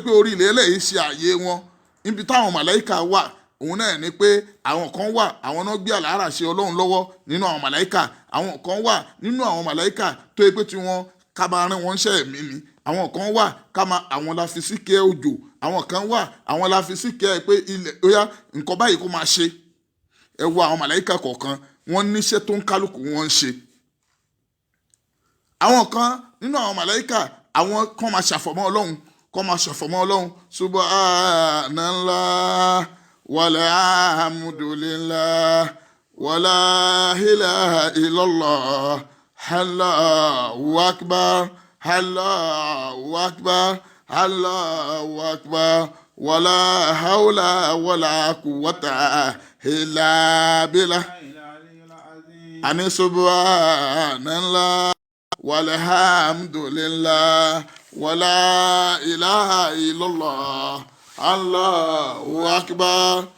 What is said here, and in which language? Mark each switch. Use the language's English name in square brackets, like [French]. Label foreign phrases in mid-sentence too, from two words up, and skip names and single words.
[Yoruba] pé orí ilẹ̀ ẹlẹ̀ yìí ṣe ààyè wọn níbi táwọn màláíkà wà òun náà ni pé àwọn kan wà àwọn náà gbé àlàárà ṣe ọlọ́run lọ́wọ́ nínú àwọn màláíkà àwọn kan wà nínú àwọn màláíkà tó yẹ pé tí wọ́n ká máa rán wọn ṣẹ́ ẹ̀mí ni àwọn kan wà ká máa àwọn la fi síkẹ́ òjò àwọn kan wà àwọn la fi síkẹ́ pé ilẹ̀ ó yá nǹkan báyìí kó máa ṣe ẹ wo àwọn màláíkà kọ̀ọ̀kan wọ́n níṣẹ́ tó ń kálukú wọn ń ṣe àwọn kan nínú àwọn màláíkà àwọn kan máa ṣàfọ̀mọ́ ọlọ́run [Arabic] سبحان الله والحمد لله ولا إله إلا الله الله أكبر ولا حول ولا قوة إلا بالله إني سبحان الله والحمد لله ولا إله إلا الله الله أكبر